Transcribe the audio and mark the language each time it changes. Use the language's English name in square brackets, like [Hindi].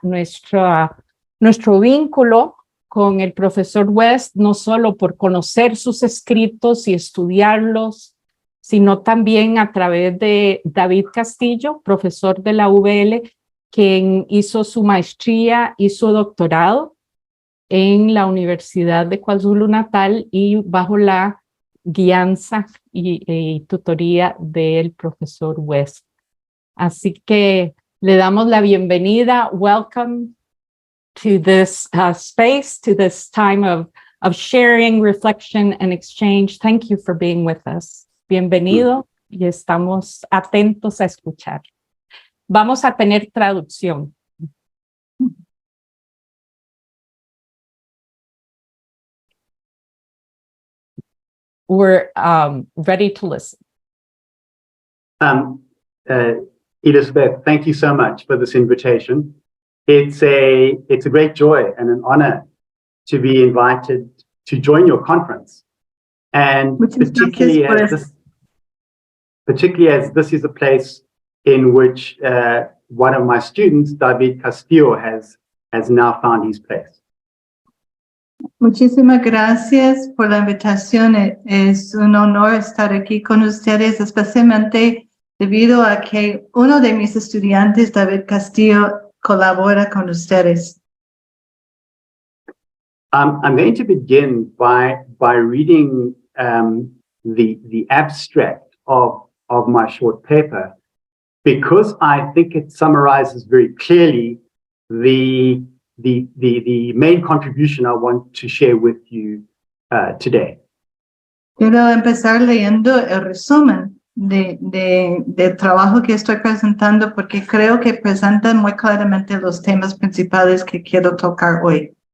[Spanish] Nuestro vínculo con el profesor West, no solo por conocer sus escritos y estudiarlos, sino también a través de David Castillo, profesor de la UVL, quien hizo su maestría y su doctorado en la Universidad de KwaZulu-Natal y bajo la guianza y tutoría del profesor West. Así que le damos la bienvenida. [English] Welcome to this space, to this time of sharing, reflection, and exchange. Thank you for being with us. [Spanish] Bienvenido y estamos atentos a escuchar. Vamos a tener traducción. [English] We're ready to listen. Elizabeth, thank you so much for this invitation. It's a great joy and an honor to be invited to join your conference, and particularly as this is a place in which one of my students, David Castillo, has now found his place. [Spanish] Muchísimas gracias por la invitación. Es un honor estar aquí con ustedes, especialmente debido a que uno de mis estudiantes, David Castillo, colabora con ustedes. [English] I'm going to begin by reading the abstract of my short paper, because I think it summarizes very clearly the main contribution I want to share with you today. [Spanish] Quiero empezar leyendo el resumen del trabajo que estoy presentando, porque creo que presenta muy claramente los temas principales que quiero tocar hoy.